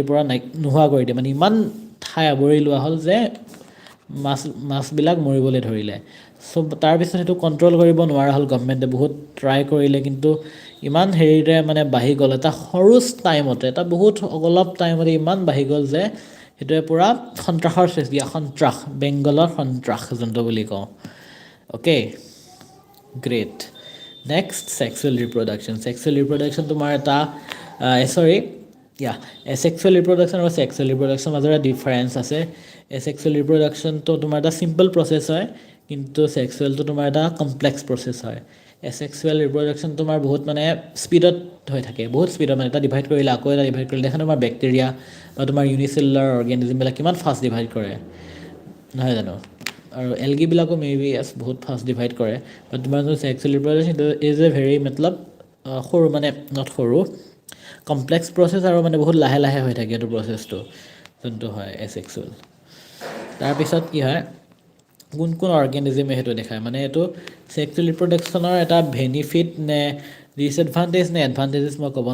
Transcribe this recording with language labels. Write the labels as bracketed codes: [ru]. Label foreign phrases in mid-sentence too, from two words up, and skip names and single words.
[as] পৰা নোহোৱা কৰি দিয়ে মানে ইমান ঠাই আৱৰি লোৱা হ'ল যে মাছবিলাক মৰিবলৈ ধৰিলে চ' তাৰপিছত সেইটো কণ্ট্ৰল কৰিব নোৱাৰা হ'ল গভৰ্ণমেণ্টে বহুত ট্ৰাই কৰিলে কিন্তু ইমান হেৰিৰে মানে বাঢ়ি গ'ল এটা সৰু টাইমতে এটা বহুত অলপ টাইমতে ইমান বাঢ়ি গ'ল যে সেইটোৱে পূৰা সন্ত্ৰাসৰ সৃষ্টি সন্ত্ৰাস বেংগলৰ সন্ত্ৰাস যোনটো বুলি কওঁ [en] okay great next sexual reproduction [as] তোমাৰ এটা [en] asexual reproduction [as] আৰু [en] sexual reproduction [as] মাজৰ ডিফাৰেন্স আছে [en] asexual reproduction [as] তো তোমাৰ এটা [en] simple process [as] হয় কিন্তু sexual তো তোমাৰ এটা [en] complex process [as] হয় [en] asexual reproduction [as] তোমাৰ বহুত মানে স্পিডত হৈ থাকে বহুত স্পিডত মানে এটা ডিভাইড কৰিলে আকৌ এটা ডিভাইড কৰিলে দেখা তোমাৰ ব্যাকটেৰিয়া বা তোমাৰ [en] unicellular organism [as] বিলাক কিমান [en] fast divide [as] কৰে নহয় জানো আৰু এলগি বিলাকো মেবি বহুত [en] fast divide [as] কৰে বাট তোমাৰ যে [en] sexual reproduction is a very [as] মতলব সৰু মানে নট সৰু [en] complex process [as] আৰু মানে বহুত লাহে লাহে হৈ থাকে এটো প্ৰসেসটো যোনটো হয় asexual তাৰ পিছত কি হয় কোন কোন অৰ্গানিজমে হেতু দেখায় মানে এটো [en] sexual reproduction [as] এটা বেনিফিট নে ডিসএডভান্টেজ নে এডভান্টেজেস মই ক'ব